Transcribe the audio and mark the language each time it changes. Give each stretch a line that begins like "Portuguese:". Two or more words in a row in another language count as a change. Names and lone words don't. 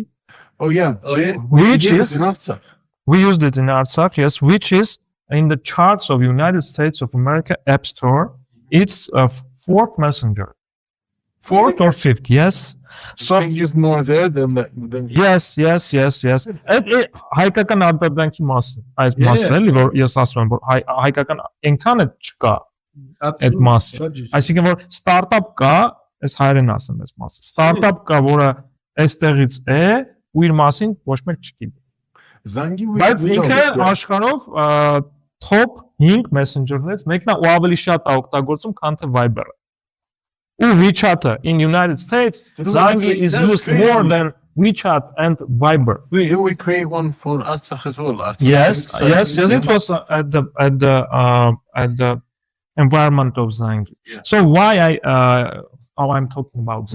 English: Oh yeah. which Yes, is in Artsakh. we used it in Artsakh, yes, which is in the charts of United States of America App Store. It's a 4th messenger. fourth or fifth. Yes. So is more there than yes.
Armenian: Հայկական արտադրանքի մասը, այս
English: Yeah,
Armenian: մասը
English: yeah.
Armenian: էլի որ ես ասում եմ որ հայկական այնքան է չկա այդ մասը։ Այսինքն որ ստարտափ կա, այս հայերեն ասեմ այս մասը։ Ստարտափ կա, որը այստեղից է ու իր մասին ոչ մեկ չգիտի։ Զանգի Բայց ինքը աշխարհով
English: top 5 messenger-
Armenian: ներից մեկն է ու ավելի շատ է օգտագործում, քան թե Viber-ը։ Ու WeChat-ը
English: in United States, Zangi is used more than WeChat and Viber. we create one for Artsakh as well. Artsakh Yes. It was at the environment of Zangi. Yeah. So why I'm talking about Zangi?